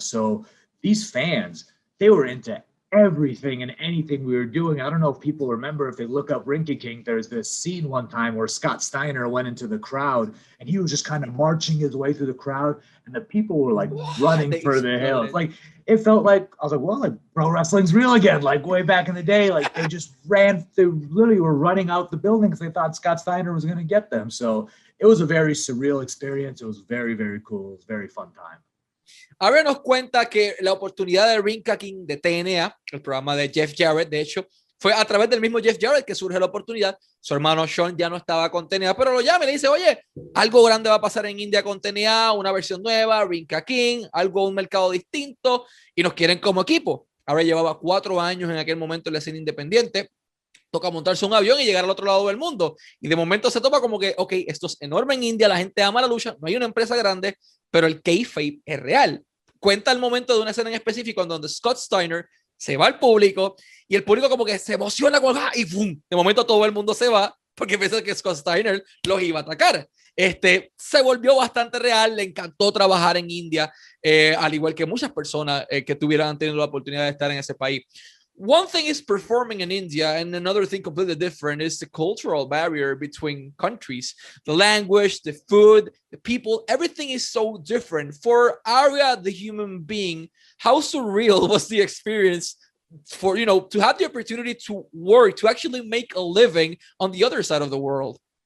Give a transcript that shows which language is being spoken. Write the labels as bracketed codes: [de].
[en] So these fans, they were into everything and anything we were doing. I don't know if people remember, if they look up Rinka King, there's this scene one time where Scott Steiner went into the crowd and he was just kind of marching his way through the crowd, and the people were like running for the hills. Like, it felt like, I was like, well, like pro wrestling's real again. Like way back in the day, like they just they literally were running out the building because they thought Scott Steiner was going to get them. So it was a very surreal experience. It was very, very cool. It was a very fun time. [es] Ahora nos cuenta que la oportunidad de Rinka King de TNA, el programa de Jeff Jarrett, de hecho, fue a través del mismo Jeff Jarrett que surge la oportunidad. Su hermano Sean ya no estaba con TNA, pero lo llama y le dice, oye, algo grande va a pasar en India con TNA, una versión nueva, Rinka King, un mercado distinto, y nos quieren como equipo. Ahora llevaba 4 años en aquel momento en la escena independiente. Toca montarse un avión y llegar al otro lado del mundo. Y de momento se toma como que, ok, esto es enorme en India, la gente ama la lucha, no hay una empresa grande, pero el kayfabe es real. Cuenta el momento de una escena en específico en donde Scott Steiner se va al público y el público como que se emociona con, y ¡pum! De momento todo el mundo se va porque piensa que Scott Steiner los iba a atacar. Se volvió bastante real, le encantó trabajar en India, al igual que muchas personas que tuvieran tenido la oportunidad de estar en ese país. [en] One thing is performing in India, and another thing completely different is the cultural barrier between countries. The language, the food, the people, everything is so different. For Ariya, the human being, how surreal was the experience for, to have the opportunity to work, to actually make a living on the other side of the world?